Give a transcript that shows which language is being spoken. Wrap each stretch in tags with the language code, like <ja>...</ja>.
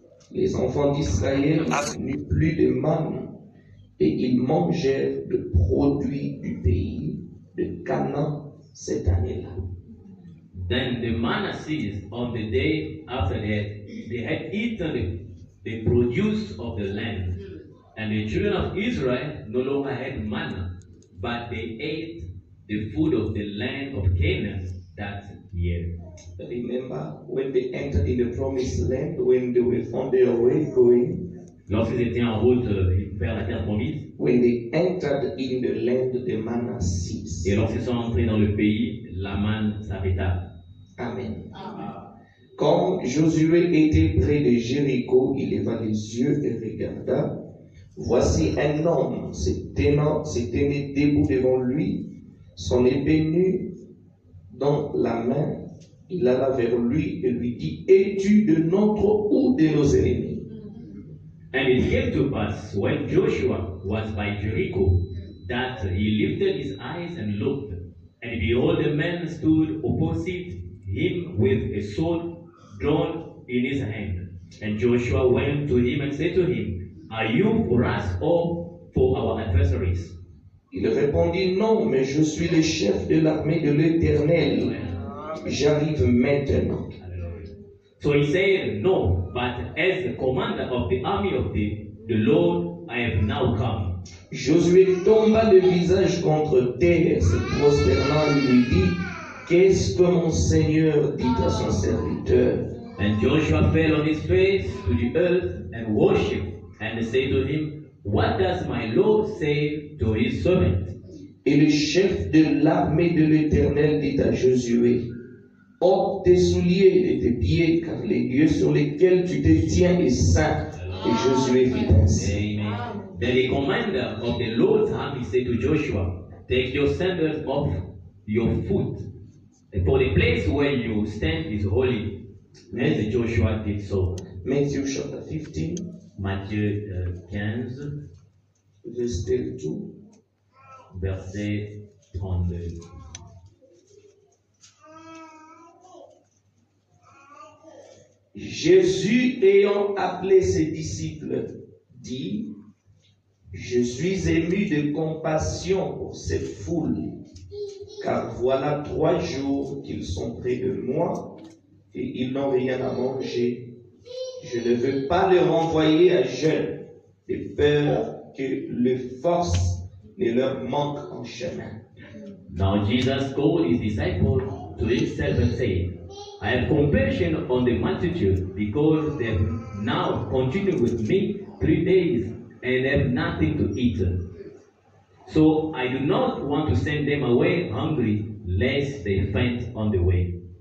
<fr>Les enfants d'Israël n'eurent plus de manne, et ils mangèrent le produit du pays de Canaan cette année-là.</fr> <en>Then the manna ceased on the day after they had eaten the produce of the land. And the children of Israel no longer had manna, but they ate the food of the land of Canaan that year. Remember when they entered in the promised land, when they were on their way going,</en> <fr>Lorsqu'ils étaient en route vers la terre promise,</fr> <en>when they entered in the land, the manna ceased.</en> <fr>et lorsqu'ils sont entrés dans le pays, la manne s'arrêta.</fr> <en>Amen.</en> <fr>Quand Josué était près de Jéricho, il leva les yeux et regarda. Voici un homme s'était mis debout devant lui, son épée nue dans la main. Il alla vers lui et lui dit, es-tu de notre ou de nos ennemis?</fr> <en>And it came to pass, when Joshua was by Jericho, that he lifted his eyes and looked, and behold, a man stood opposite him with a sword drawn in his hand. And Joshua went to him and said to him, are you for us or for our adversaries?</en> <fr>Il répondit, non, mais je suis le chef de l'armée de l'Éternel. J'arrive maintenant.</fr> <en>So he said, no, but as the commander of the army of the Lord, I have now come.</en> <fr>Josué tomba le visage contre terre, se prosternant et lui dit, qu'est-ce que mon Seigneur dit à son serviteur?</fr> <en>And Joshua fell on his face to the earth and worshipped, and said to him, what does my Lord say to his servant?</en> <fr>Et le chef de l'armée de l'Éternel dit à Josué, ôte tes souliers de tes pieds, car les lieux sur lesquels tu te tiens est saint. Et Josué fit ainsi. Amen.</fr> <en>Then the commander of the Lord's army said to Joshua, take your sandals off your foot, for the place where you stand is holy. As Joshua did so. Matthew chapter 15,</en> <fr>Matthieu 15,</fr> <en>verse 32.</en> <fr>verset 32. Jésus, ayant appelé ses disciples, dit, je suis ému de compassion pour cette foule, car voilà 3 jours qu'ils sont près de moi et ils n'ont rien à manger. Je ne veux pas les renvoyer à jeûne, de peur que les forces ne leur manquent en chemin.</fr> <en>Now Jesus called his disciples to himself and said, I have compassion on the multitude, because they have now continued with me 3 days and have nothing to eat. So I do not want to send them away hungry, lest they faint on the way.</en>